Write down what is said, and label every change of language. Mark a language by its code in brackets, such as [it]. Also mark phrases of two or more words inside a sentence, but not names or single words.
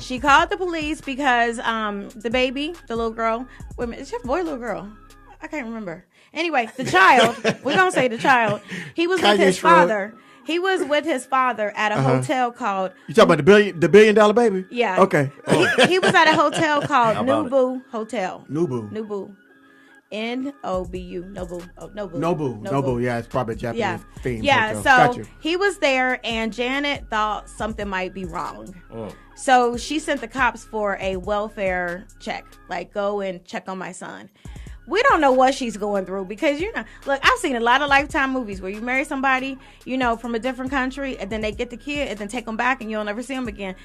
[en] She called the police because the baby, the little girl, wait a minute, is she a boy or little girl? I can't remember. Anyway, the child, we're going to say the child, he was with Kanye his Shrug. father. He was with his father at a hotel called, You talking about the billion dollar baby? yeah. Okay. He was at a hotel called How about Nobu Hotel. Nubu. Nobu. N-O-B-U. Nobu. Oh, Nobu. Nobu. Yeah, it's probably a Japanese Yeah. theme. Yeah, hotel. so Got you. he was there and Janet thought something might be wrong. So she sent the cops for a welfare check. Like, go and check on my son. We don't know what she's going through because, look, I've seen a lot of Lifetime movies where you marry somebody, from a different country and then they get the kid and then take them back and you'll never see them again.